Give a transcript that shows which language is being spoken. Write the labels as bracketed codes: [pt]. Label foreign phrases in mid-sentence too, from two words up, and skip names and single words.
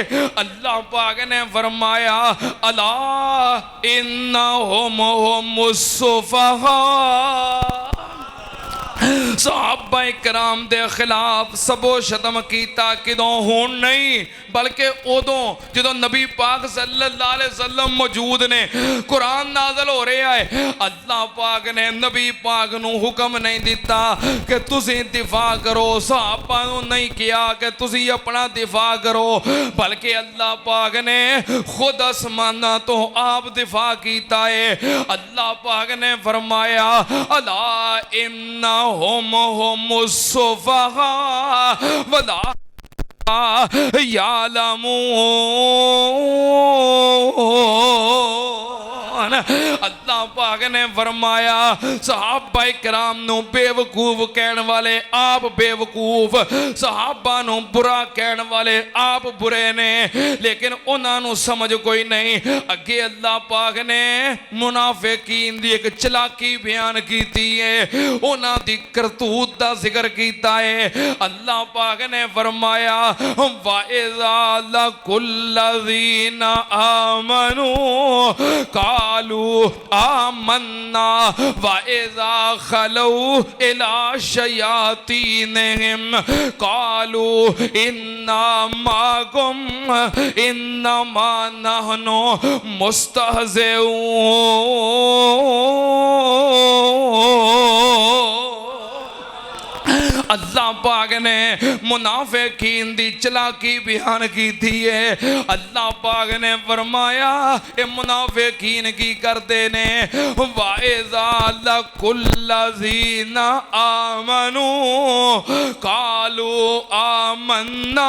[pa] اللہ پاک نے فرمایا [ar] ألا إنهم هم السفهاء, [pa] صحابۂ کرام دے خلاف سب و شتم کیتا کدوں ہن نہیں بلکہ اودوں جدوں نبی پاک [ar] صلى الله عليه وسلم [pa] موجود نے, [ur] قرآن نازل ہو رہا ہے. [pa] اللہ پاک نے نبی پاک نوں حکم نہیں دتا کہ تسیں دفاع کرو، صحابہ نوں نہیں کیہا کہ تسیں اپنا دفاع کرو، بلکہ اللہ پاک نے خود آسماناں توں آپ دفاع کیتا ہے. اللہ پاک نے فرمایا [ar] ألا إنهم هم السفهاء ولا يعلمون. [pa] اللہ پاک نے فرمایا صحابۂ کرام نوں بیوقوف کہنے والے آپ بیوقوف، صحابہ نوں برا کہنے والے آپ برے نے، لیکن انہاں نوں سمجھ کوئی نہیں. اگے اللہ پاک نے منافقین دی اک چالاکی بیان کیتی ہے، انہاں دی کرتوت دا ذکر کیتا ہے. اللہ پاک نے فرمایا [ar] وإذا لقوا الذين آمنوا قالوا آمنا وإذا خلوا إلى شياطينهم قالوا إنا معكم إنما نحن مستهزئون. [pa] اللہ پاک نے منافقین دی چالاکی بیان کی تھی ہے. اللہ پاک نے فرمایا یہ منافقین کی کرتے نے [ar] وإذا لقوا الذين آمنوا قالوا آمنا,